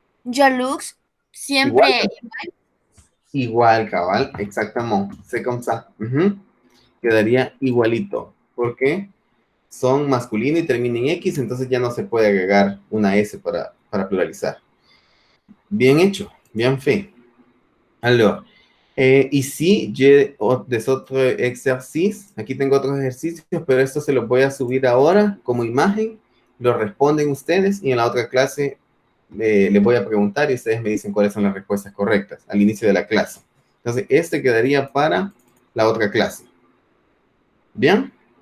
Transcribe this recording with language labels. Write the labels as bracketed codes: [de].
[es] jaloux, siempre Igual, cabal. Exactamente. [fr] C'est comme ça. [es] Ujú. Quedaría igualito. ¿Por qué? Son masculino y termina en X, entonces ya no se puede agregar una S para pluralizar. Bien hecho, [fr] bien fait. Alors, ici, j'ai des autres exercices. [es] Aquí tengo otros ejercicios, pero esto se los voy a subir ahora como imagen. Lo responden ustedes y en la otra clase les voy a preguntar y ustedes me dicen cuáles son las respuestas correctas al inicio de la clase. Entonces, este quedaría para la otra clase. ¿Bien?